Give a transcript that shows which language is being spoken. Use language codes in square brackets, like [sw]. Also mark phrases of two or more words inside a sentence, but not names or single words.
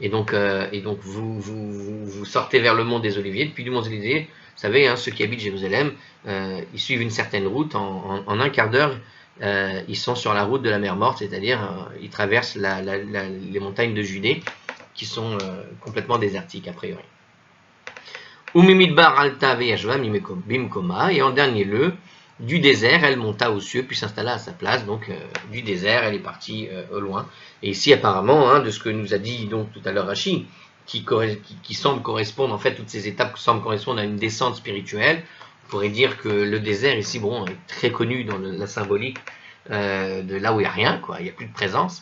[fr] Et donc vous sortez vers le mont des Oliviers. Depuis du mont des Oliviers, vous savez, hein, ceux qui habitent Jérusalem, ils suivent une certaine route. En un quart d'heure, ils sont sur la route de la mer Morte, c'est-à-dire ils traversent les montagnes de Judée, qui sont complètement désertiques a priori. [he] ומהמדבר עלתה וישבה במקומה, [fr] et en dernier lieu, du désert, elle monta aux cieux, puis s'installa à sa place. Donc du désert, elle est partie au loin. Et ici, apparemment, hein, de ce que nous a dit donc tout à l'heure Rashi, qui semble correspondre, en fait, toutes ces étapes semblent correspondre à une descente spirituelle. On pourrait dire que le désert ici, bon, est très connu dans la symbolique de là où il n'y a rien, quoi, il n'y a plus de présence.